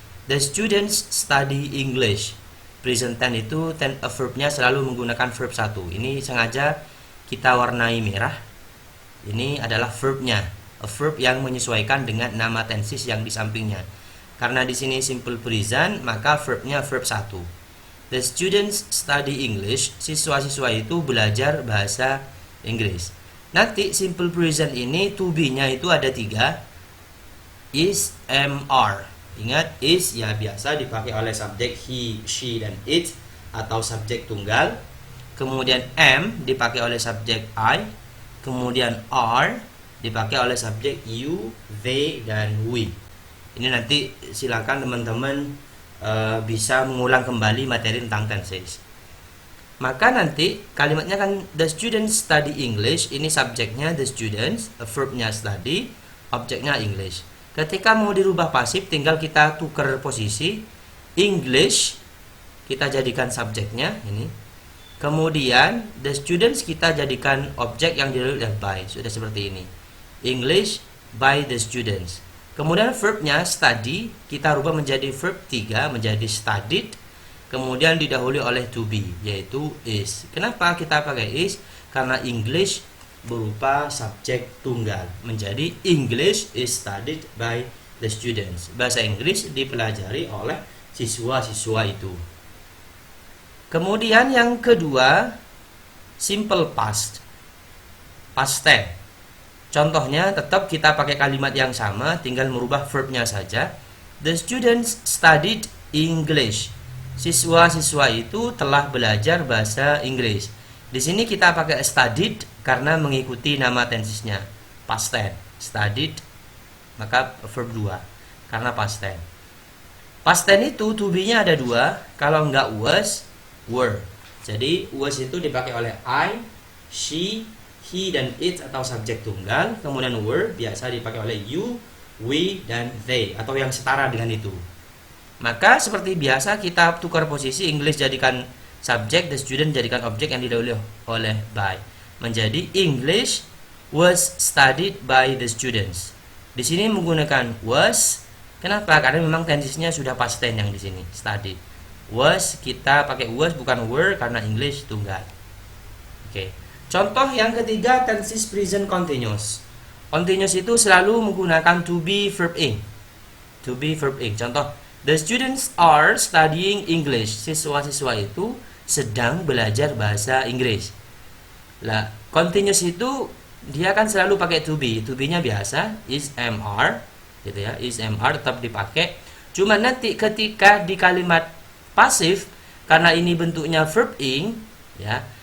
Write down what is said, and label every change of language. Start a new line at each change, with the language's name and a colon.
English: The students study English.
Indonesian: Present tense itu verbnya selalu menggunakan verb 1. Ini sengaja kita warnai merah. Ini adalah verbnya, a verb yang menyesuaikan dengan nama tenses yang di sampingnya. Karena di sini simple present, maka verbnya verb 1.
English: The students study English.
Indonesian: Siswa-siswa itu belajar bahasa Inggris. Nanti simple present ini to be-nya itu ada 3. Is, am, are. Ingat, is ya biasa dipakai oleh subjek he, she, dan it atau subjek tunggal. Kemudian am dipakai oleh subjek I. Kemudian are dipakai oleh subjek you, they, dan we. Ini nanti silakan teman-teman bisa mengulang kembali materi tentang tenses. Maka nanti kalimatnya kan
English: the students study English.
Indonesian: Ini subjeknya the students, verbnya study, objeknya English. Ketika mau dirubah pasif tinggal kita tukar posisi. English kita jadikan subjeknya ini. Kemudian the students kita jadikan objek yang didahului oleh by. Sudah seperti ini.
English: English by the students.
Indonesian: Kemudian verbnya study kita rubah menjadi verb 3 menjadi studied. Kemudian didahului oleh to be yaitu is. Kenapa kita pakai is? Karena English berupa subjek tunggal menjadi
English: English is studied by the students.
Indonesian: Bahasa Inggris dipelajari oleh siswa-siswa itu. Kemudian yang kedua simple past tense. Contohnya tetap kita pakai kalimat yang sama, tinggal merubah verbnya saja.
English: The students studied English.
Indonesian: Siswa-siswa itu telah belajar bahasa Inggris. Di sini kita pakai studied karena mengikuti nama tensesnya. Past tense, studied, maka verb 2 karena past tense. Past tense itu to be-nya ada 2, kalau enggak was, were. Jadi was itu dipakai oleh I, she, he, dan it atau subjek tunggal. Kemudian were biasa dipakai oleh you, we, dan they atau yang setara dengan itu. Maka seperti biasa kita tukar posisi. English jadikan subjek, the student jadikan objek yang didahului oleh by.
English: Menjadi English was studied by the students.
Indonesian: Di sini menggunakan was. Kenapa? Karena memang tensesnya sudah past tense yang di sini, studied. Was kita pakai was bukan were karena English tunggal. Oke. Contoh yang ketiga tenses present continuous. Continuous itu selalu menggunakan to be verb ing. To be verb ing.
English: Contoh, the students are studying English.
Indonesian: Siswa-siswa itu sedang belajar bahasa Inggris. Lah, continuous itu dia kan selalu pakai to be. To be-nya biasa is, am, are, gitu ya. Is, am, are tetap dipakai. Cuma nanti ketika di kalimat pasif karena ini bentuknya verb ing, ya.